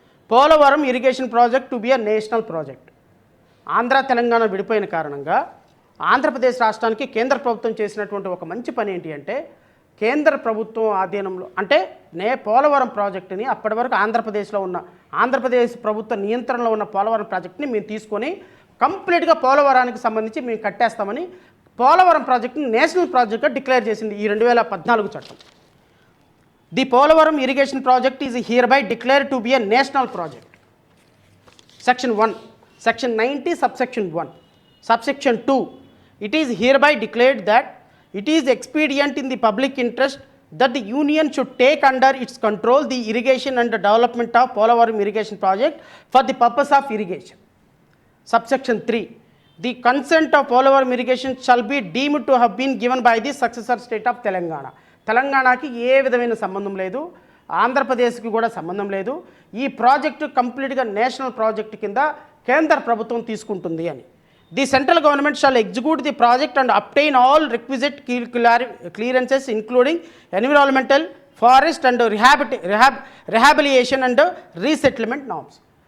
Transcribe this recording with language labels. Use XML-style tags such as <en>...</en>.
<en>Polavaram irrigation project to be a national project.</en> <te>Andhra Telangana విడిపోయిన కారణంగా ఆంధ్రప్రదేశ్ రాష్ట్రానికి కేంద్ర ప్రభుత్వం చేసినటువంటి ఒక మంచి పని ఏంటి అంటే కేంద్ర ప్రభుత్వం ఆధీనంలో అంటే పోలవరం ప్రాజెక్టుని అప్పటి వరకు ఆంధ్రప్రదేశ్లో ఉన్న ఆంధ్రప్రదేశ్ ప్రభుత్వ నియంత్రణలో ఉన్న పోలవరం ప్రాజెక్టుని మేము తీసుకొని కంప్లీట్గా పోలవరానికి సంబంధించి మేము కట్టేస్తామని పోలవరం ప్రాజెక్టుని నేషనల్ ప్రాజెక్ట్గా డిక్లేర్ చేసింది ఈ 2014 చట్టం.</te> <en>The Polavaram irrigation project is hereby declare to be a national project. Section 1, Section 90, Subsection 1. Subsection 2, it is hereby declared that it is expedient in the public interest that the Union should take under its control the irrigation and the development of Polavaram irrigation project for the purpose of irrigation. Subsection 3, the consent of Polavaram irrigation shall be deemed to have been given by the successor state of Telangana.</en> <te>తెలంగాణకి ఏ విధమైన సంబంధం లేదు, ఆంధ్రప్రదేశ్కి కూడా సంబంధం లేదు. ఈ project కంప్లీట్గా నేషనల్ ప్రాజెక్టు కింద కేంద్ర ప్రభుత్వం తీసుకుంటుంది అని.</te> <en>The central government shall execute the project and obtain all requisite clearances including environmental, forest and rehabilitation and resettlement norms.</en>